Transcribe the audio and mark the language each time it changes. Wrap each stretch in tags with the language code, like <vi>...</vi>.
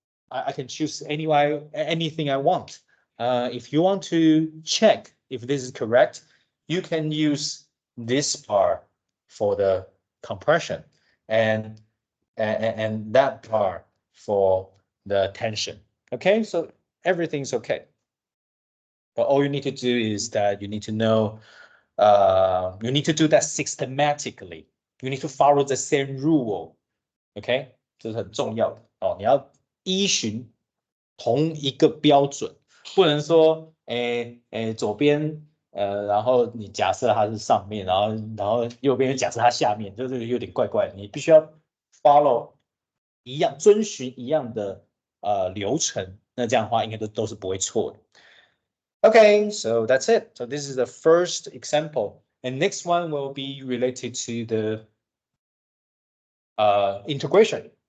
<en>I can choose anything I want. If you want to check if this is correct, you can use this part for the compression and that part for the tension. Okay, so everything's okay. But all you need to do is that you need to know, you need to do that systematically. You need to follow the same rule. OK，</en> <zh>这是很重要的哦。你要依循同一个标准，不能说，左边，然后你假设它是上面，然后右边假设它下面，就是有点怪怪的。你必须要</zh> <en>follow</en> <zh>一样，遵循一样的流程，那这样的话应该都是不会错的。</zh> <en>Okay, so that's it. So this is the first example, and next one will be related to the integration.</en>